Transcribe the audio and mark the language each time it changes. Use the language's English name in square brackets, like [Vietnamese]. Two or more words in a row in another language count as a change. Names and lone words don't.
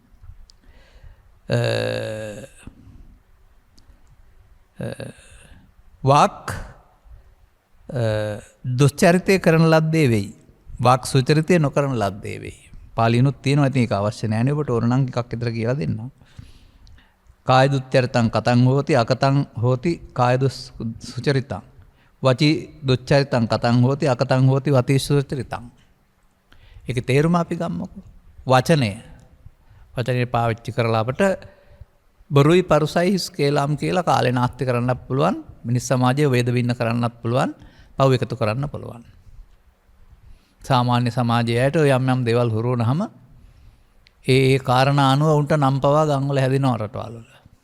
[Sinhala] වාක් දුස්චරිතය කරන ලද්දේ වෙයි. වාක් සුචරිතය නොකරන ලද්දේ වෙයි. පාලියනුත් තියෙනවා. ඉතින් ඒක අවශ්‍ය නැහැ නේ ඔබට. ඕන නම් එකක් විතර කියලා දෙන්නම්. [Pali] කාය දුච්චරිතං කතං හෝති අකතං හෝති කාය සුචරිතං. වචී දුච්චරිතං කතං හෝති අකතං හෝති වචී සුචරිතං. [Sinhala] ඒකේ තේරුම අපි ගමුකෝ. වචනේ පාවිච්චි කරලා අපට බොරුයි පරුසයි හිස් කේලම් කියලා කාලේ නාස්ති කරන්නත් පුළුවන්. මිනිස් සමාජයේ වේද වින්න කරන්නත් පුළුවන්. පව් එකතු කරන්න පුළුවන්. සාමාන්‍ය සමාජයට යම් යම් දේවල් හුරු වුණාම ඒ කාරණා අනුව උන්ට නම් පවා ගම්වල හැදෙනවා රටවල් වල.